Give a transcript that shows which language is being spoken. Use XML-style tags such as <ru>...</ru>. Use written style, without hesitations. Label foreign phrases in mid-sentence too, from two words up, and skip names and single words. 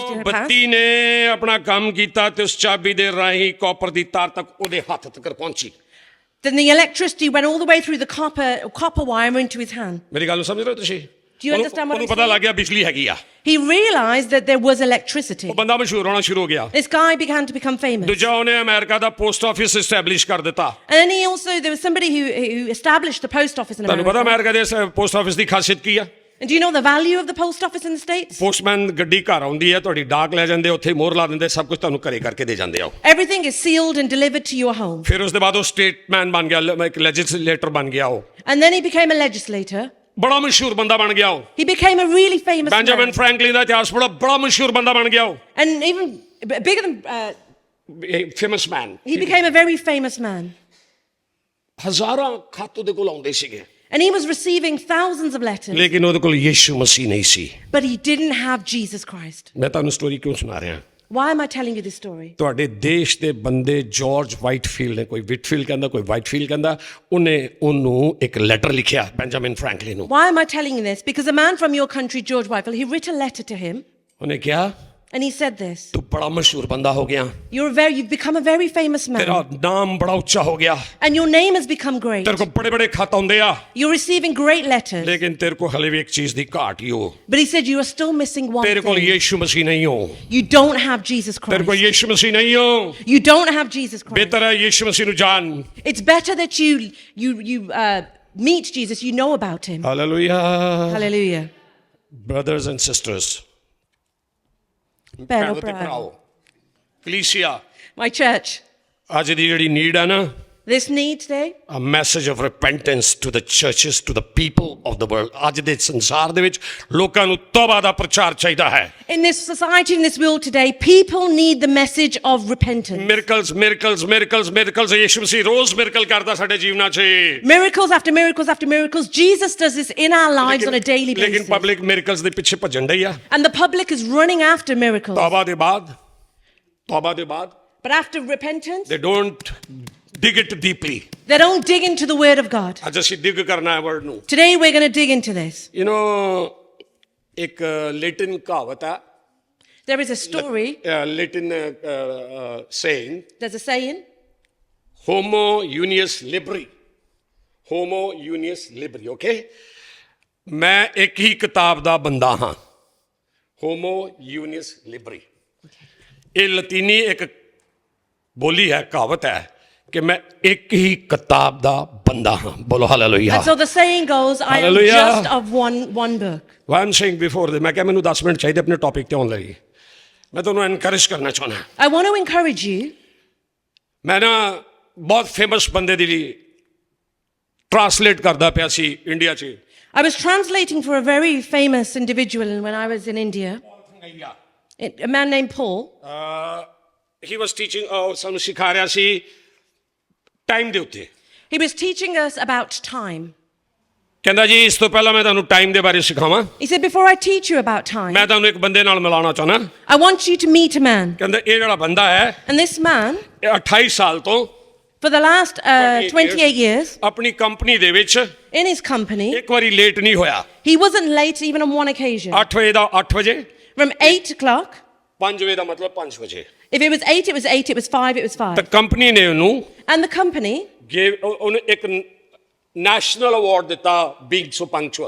<pa>ਉਹ</pa> <en>to pass.</en> <pa>ਬੱਤੀ ਨੇ ਆਪਣਾ ਕੰਮ ਕੀਤਾ ਤੇ ਉਸ ਚਾਬੀ ਦੇ ਰਾਹੀਂ ਕਾਪਰ ਦੀ ਤਾਰ ਤੱਕ ਉਹਦੇ ਹੱਥ ਤੱਕ ਪਹੁੰਚੀ</pa> <en>Then the electricity went all the way through the copper wire into his hand.</en> <pa>ਮੇਰੀ ਗੱਲ ਨੂੰ ਸਮਝ ਰਹੇ ਹੋ ਤੁਸੀਂ</pa> <en>Do you understand what</en> <pa>ਉਹਨੂੰ</pa> <en>I'm</en> <pa>ਪਤਾ</pa> <en>saying?</en> <pa>ਲੱਗ ਗਿਆ ਬਿਜਲੀ ਹੈਗੀ ਆ</pa> <en>He realized that there was electricity.</en> <pa>ਉਹ ਬੰਦਾ ਮਸ਼ਹੂਰ ਹੋਣਾ ਸ਼ੁਰੂ ਹੋ ਗਿਆ</pa> <en>This guy began to become famous.</en> <pa>ਦੂਜਾ ਉਹਨੇ ਅਮਰੀਕਾ ਦਾ</pa> <en>post office establish</en> <pa>ਕਰ ਦਿੱਤਾ</pa> <en>And then there was somebody who established the post office in</en> <pa>ਤੁਹਾਨੂੰ ਪਤਾ</pa> <en>America.</en> <pa>ਅਮਰੀਕਾ ਦੇ</pa> <en>post office</en> <pa>ਦੀ ਖਾਸੀਅਤ ਕੀ ਆ</pa> <en>And do you know the value of the post office in the States?</en> <pa>ਪੋਸਟਮੈਨ ਗੱਡੀ ਘਰ ਆਉਂਦੀ ਹੈ ਤੁਹਾਡੀ ਡਾਕ ਲੈ ਜਾਂਦੇ ਉੱਥੇ ਮੋਹਰ ਲਾ ਦਿੰਦੇ ਸਭ ਕੁਝ ਤੁਹਾਨੂੰ ਘਰੇ ਕਰਕੇ ਦੇ ਜਾਂਦੇ ਆ</pa> <en>Everything is sealed and delivered to your home.</en> <pa>ਫਿਰ ਉਸ ਦੇ ਬਾਅਦ ਉਹ ਸਟੇਟਮੈਨ ਬਣ ਗਿਆ ਇੱਕ ਲੈਜਿਸਲੇਟਰ ਬਣ ਗਿਆ ਉਹ</pa> <en>And then he became a legislator.</en> <pa>ਬੜਾ ਮਸ਼ਹੂਰ ਬੰਦਾ ਬਣ ਗਿਆ ਉਹ</pa> <en>He became a really famous</en> <pa>ਬੈਂਜਾਮਿਨ</pa> <en>man.</en> <pa>ਫ੍ਰੈਂਕਲਿਨ ਦਾ ਇਤਿਹਾਸ ਬੜਾ ਮਸ਼ਹੂਰ ਬੰਦਾ ਬਣ ਗਿਆ ਉਹ</pa> <en>And even bigger than... famous man he became a very famous man.</en> <pa>ਹਜ਼ਾਰਾਂ ਖਤ ਉਹਦੇ ਕੋਲ ਆਉਂਦੇ ਸੀਗੇ</pa> <en>And he was receiving thousands of letters.</en> <pa>ਲੇਕਿਨ ਉਹਦੇ ਕੋਲ ਯੀਸ਼ੂ ਮਸੀਹ ਨਹੀਂ ਸੀ</pa> <en>But he didn't have Jesus Christ.</en> <pa>ਮੈਂ ਤੁਹਾਨੂੰ ਸਟੋਰੀ ਕਿਉਂ ਸੁਣਾ ਰਿਹਾ</pa> <en>Why am I telling you this story?</en> <pa>ਤੁਹਾਡੇ ਦੇਸ਼ ਦੇ ਬੰਦੇ ਜਾਰਜ ਵਾਈਟਫੀਲਡ ਨੇ ਕੋਈ ਵਿਟਫੀਲਡ ਕਹਿੰਦਾ ਕੋਈ ਵਾਈਟਫੀਲਡ ਕਹਿੰਦਾ ਉਹਨੂੰ ਇੱਕ ਲੈਟਰ ਲਿਖਿਆ ਬੈਂਜਾਮਿਨ ਫ੍ਰੈਂਕਲਿਨ ਨੂੰ</pa> <en>Why am I telling you this? Because a man from your country, George Whitefield, he wrote a letter to him</en> <pa>ਉਹਨੇ ਕਿਹਾ</pa> <en>and he said this.</en> <pa>ਤੂੰ ਬੜਾ ਮਸ਼ਹੂਰ ਬੰਦਾ ਹੋ ਗਿਆ</pa> <en>You've become a very famous</en> <pa>ਤੇਰਾ</pa> <en>man.</en> <pa>ਨਾਮ ਬੜਾ ਉੱਚਾ ਹੋ ਗਿਆ</pa> <en>And your name has become great.</en> <pa>ਤੇਰੇ ਕੋਲ ਬੜੇ ਖਤ ਆਉਂਦੇ ਆ</pa> <en>You're receiving great letters.</en> <pa>ਲੇਕਿਨ ਤੇਰੇ ਕੋਲ ਹਲੇ ਵੀ ਇੱਕ ਚੀਜ਼ ਦੀ ਘਾਟ ਹੀ ਹੋ</pa> <en>But he said you are still missing one</en> <pa>ਤੇਰੇ ਕੋਲ</pa> <en>thing.</en> <pa>ਯੀਸ਼ੂ ਮਸੀਹ ਨਹੀਂ ਹੋ</pa> <en>You don't have Jesus</en> <pa>ਤੇਰੇ ਕੋਲ</pa> <en>Christ.</en> <pa>ਯੀਸ਼ੂ ਮਸੀਹ ਨਹੀਂ ਹੋ</pa> <en>You don't have Jesus Christ.</en> <pa>ਬਿਹਤਰ ਹੈ ਯੀਸ਼ੂ ਮਸੀਹ ਨੂੰ ਜਾਣ</pa> <en>It's better that you meet Jesus, you know about him.</en> <pa>ਹਾਲੇਲੂਇਆ</pa> <en>Hallelujah. brothers and sisters</en> <pa>ਭੈਣੋ ਤੇ ਭਰਾ, ਭਰਾਓ ਕਲੀਸਿਆ</pa> <en>my church,</en> <pa>ਅੱਜ ਦੀ ਜਿਹੜੀ ਨੀਡ ਹੈ ਨਾ</pa> <en>this need today, a message of repentance to the churches, to the people of the world.</en> <pa>ਅੱਜ ਦੇ ਸੰਸਾਰ ਦੇ ਵਿੱਚ ਲੋਕਾਂ ਨੂੰ ਤੌਬਾ ਦਾ ਪ੍ਰਚਾਰ ਚਾਹੀਦਾ ਹੈ</pa> <en>in this society, in this world today, people need the message of repentance.</en> <pa>ਮਿਰਕਲਸ ਯੀਸ਼ੂ ਮਸੀਹ ਰੋਜ਼ ਮਿਰਕਲ ਕਰਦਾ ਸਾਡੇ ਜੀਵਨਾਂ 'ਚ</pa> <en>Miracles after miracles after miracles. Jesus does this in our lives on a daily</en> <pa>ਲੇਕਿਨ</pa> <en>basis. public miracles</en> <pa>ਦੇ ਪਿੱਛੇ ਭੱਜਣ ਡਈ ਆ</pa> <en>And the public is running after miracles.</en> <pa>ਤੌਬਾ ਦੇ ਬਾਅਦ</pa> <en>But after repentance, they don't dig it deeply. they don't dig into the word of God.</en> <pa>ਅੱਜ ਅਸੀਂ ਡਿਗ ਕਰਨਾ ਹੈ ਵਰਡ ਨੂੰ</pa> <en>Today we're going to dig into this.</en> <pa>ਇੱਕ ਲੈਟਿਨ ਕਹਾਵਤ ਹੈ</pa> <en>There is a story, Latin saying there's a saying,</en> <la>homo unius libri</la> <pa>okay ਮੈਂ ਇੱਕ ਹੀ ਕਿਤਾਬ ਦਾ ਬੰਦਾ ਹਾਂ</pa> <la>homo unius libri</la> <pa>ਇਹ ਲਤੀਨੀ ਇੱਕ ਬੋਲੀ ਹੈ ਕਹਾਵਤ ਹੈ ਕਿ ਮੈਂ ਇੱਕ ਹੀ ਕਿਤਾਬ ਦਾ ਬੰਦਾ ਹਾਂ ਬੋਲੋ ਹਾਲੇਲੂਇਆ</pa> <en>and so the saying goes, I am Hallelujah. just of one book. What I'm saying before</en> <pa>ਮੈਂ ਕਿਹਾ ਮੈਨੂੰ 10 ਮਿੰਟ ਚਾਹੀਦੇ ਆਪਣੇ ਟੌਪਿਕ ਤੇ ਆਉਣ ਲਈ ਮੈਂ ਤੁਹਾਨੂੰ ਐਨਕਰੇਜ ਕਰਨਾ ਚਾਹੁੰਦਾ</pa> <en>I want to encourage you.</en> <pa>ਮੈਂ ਨਾ ਬਹੁਤ ਫੇਮਸ ਬੰਦੇ ਦੀ ਟ੍ਰਾਂਸਲੇਟ ਕਰਦਾ ਪਿਆ ਸੀ ਇੰਡੀਆ 'ਚ</pa> <en>I was translating for a very famous individual when I was in India, a man named Paul. he was teaching</en> <pa>ਸਾਨੂੰ ਸਿਖਾ ਰਿਹਾ ਸੀ ਟਾਈਮ ਦੇ ਉੱਤੇ</pa> <en>He was teaching us about time.</en> <pa>ਕਹਿੰਦਾ ਜੀ ਇਸ ਤੋਂ ਪਹਿਲਾਂ ਮੈਂ ਤੁਹਾਨੂੰ ਟਾਈਮ ਦੇ ਬਾਰੇ ਸਿਖਾਵਾਂ</pa> <en>He said, before I teach you about time,</en> <pa>ਮੈਂ ਤੁਹਾਨੂੰ ਇੱਕ ਬੰਦੇ ਨਾਲ ਮਿਲਾਉਣਾ ਚਾਹੁੰਦਾ</pa> <en>I want you to meet a man.</en> <pa>ਕਹਿੰਦਾ ਇਹ ਜਿਹੜਾ ਬੰਦਾ ਹੈ</pa> <en>And this man,</en> <pa>ਇਹ 28 ਸਾਲ ਤੋਂ</pa> <en>for the last 28 years,</en> <pa>ਆਪਣੀ ਕੰਪਨੀ ਦੇ ਵਿੱਚ</pa> <en>in his company,</en> <pa>ਇੱਕ ਵਾਰੀ ਲੇਟ ਨਹੀਂ ਹੋਇਆ</pa> <en>he wasn't late even on one occasion.</en> <pa>8 ਵਜੇ ਦਾ 8 ਵਜੇ</pa> <en>From 8 o'clock,</en> <pa>5 ਵਜੇ ਦਾ ਮਤਲਬ 5 ਵਜੇ</pa> <en>if it was 8, it was 8, it was 5, it was 5.</en> <pa>ਤਾਂ ਕੰਪਨੀ ਨੇ ਉਹਨੂੰ</pa> <en>And the company</en> <pa>ਉਹਨੂੰ ਇੱਕ</pa> <en>national award</en> <pa>ਦਿੱਤਾ</pa> <en>being so punctual</en>